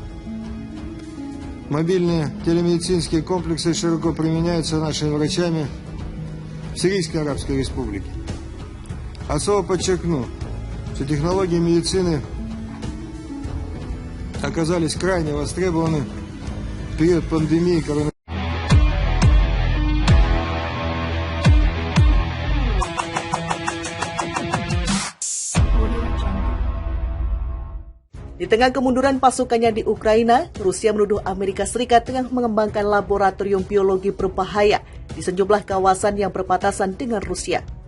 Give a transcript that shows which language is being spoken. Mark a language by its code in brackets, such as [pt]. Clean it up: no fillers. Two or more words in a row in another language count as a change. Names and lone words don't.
[ru] Мобильные телемедицинские комплексы широко применяются нашими врачами в Сирийской Арабской Республике. Особо подчеркну, что технологии медицины оказались крайне востребованы в период пандемии коронавируса. [id] Di tengah kemunduran pasukannya di Ukraina, Rusia menuduh Amerika Serikat tengah mengembangkan laboratorium biologi berbahaya di sejumlah kawasan yang berbatasan dengan Rusia.